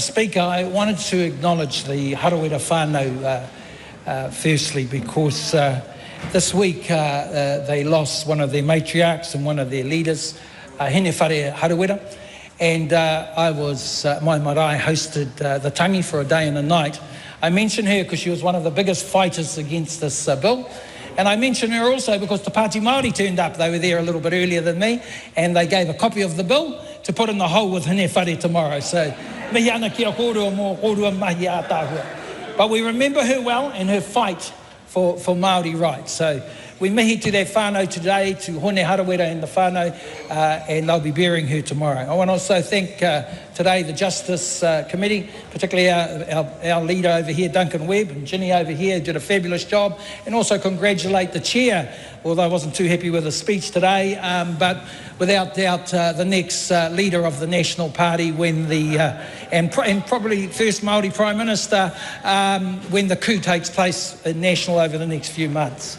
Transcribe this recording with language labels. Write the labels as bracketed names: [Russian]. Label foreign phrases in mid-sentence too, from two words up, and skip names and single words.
[English] Speaker, I wanted to acknowledge the Harawira whānau firstly because this week they lost one of their matriarchs and one of their leaders, Hene Whare Harawira, and I was, my marae hosted the tangi for a day and a night. I mention her because she was one of the biggest fighters against this bill. And I mention her also because the Pāti Māori turned up. They were there a little bit earlier than me, and they gave a copy of the bill to put in the hole with Hene Whare tomorrow. So, [Māori] mihi ana kia kōrua mō kōrua mahi a tāhua. [English] But we remember her well and her fight for Māori rights. So, We mihi to their whānau today, to Hone Harawera and the whānau, and they'll be burying her tomorrow. I want to also thank today the Justice Committee, particularly our leader over here, Duncan Webb, and Ginny over here, did a fabulous job, and also congratulate the chair, although I wasn't too happy with the speech today, but without doubt the next leader of the National Party when and probably first Māori Prime Minister when the coup takes place in National over the next few months.